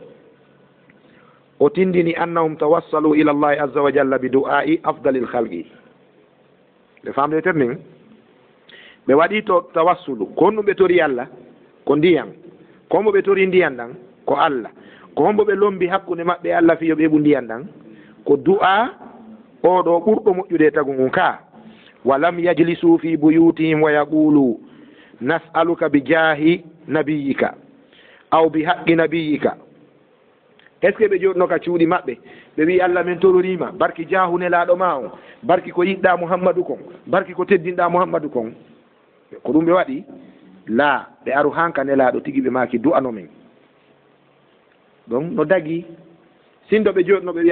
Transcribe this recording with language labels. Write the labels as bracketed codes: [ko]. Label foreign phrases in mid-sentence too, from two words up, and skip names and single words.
[ff] o tindini [ar] أنهم توسلوا إلى الله عز وجل بدعاء أفضل الخلق [ff] ɓe famde ter nin ɓe waɗi to tawassulu ko honɗum ɓe tori allah ko ndiyan ko hombo ɓe tori ndiyan ɗan ko allah ko hombo ɓe lombi hakkude maɓɓe allah fiyo ɓeɓu ndiyan ɗan ko du'a oɗo ɓurɗo moƴƴude tagu ngun ka [ar] ولم يجلس في بيوتهم ويقول نسألك بجاه نبيك أو بحق [ff] nabiyika [fr] est ce que [ff] ɓe joɗno ka cuuɗi maɓɓe ɓe wi allah min tororima barki jahu nelaɗo ma on barki ko yiɗɗa mouhammadou kon barki ko teddinɗa mouhammadou kon ko ɗum ɓe waɗi la ɓe aru hanka nelaɗo tigui ɓe maki du'ano men donc no dagui sindo ɓe joɗno ɓe wi